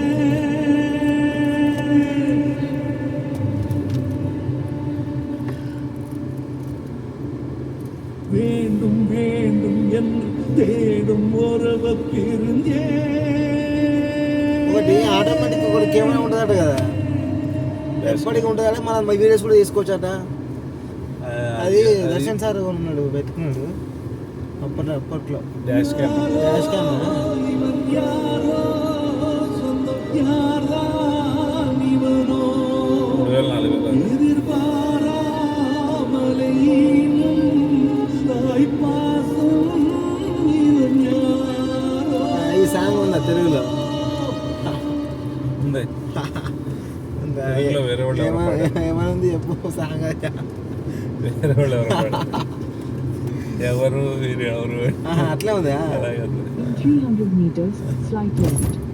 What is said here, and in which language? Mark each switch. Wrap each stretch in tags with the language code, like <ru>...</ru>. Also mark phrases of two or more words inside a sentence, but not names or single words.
<ta>வேண்டும் வேண்டும் என்று தேடும் உறவ பிரிஞ்சே.</ta> <te>ఒకటి ఆటోమేటిక్ ఒకటి కెమెరా ఉంటుందట కదా, ఎప్పటికి ఉంటుందట. మనం వీడియోస్ కూడా తీసుకోవచ్చట. అది దర్శన్ సార్ ఉన్నాడు పెట్టుకున్నాడు అప్పట్లో</te> <en>dash cam</en> <ta>யாரோ சொந்தம் யார்தான் இவனோ 3,000-4,000 எதிர்பாராமலே தாய் பாசம் இவன் யாரோ.</ta> <te>ఈ సాంగ్ ఉందా తెలుగులో? ఉంది. తెలుగులో వేరే వాళ్ళు ఎవరు పాడారు? ఏమనుంది చెప్పు సాంగ్. వేరే వాళ్ళు ఎవరు పాడారు? ఎవరు వీరు ఎవరు అట్లా ఉందా? అలాగే ఉంది.</te> <en>300 meters, slight left.</en>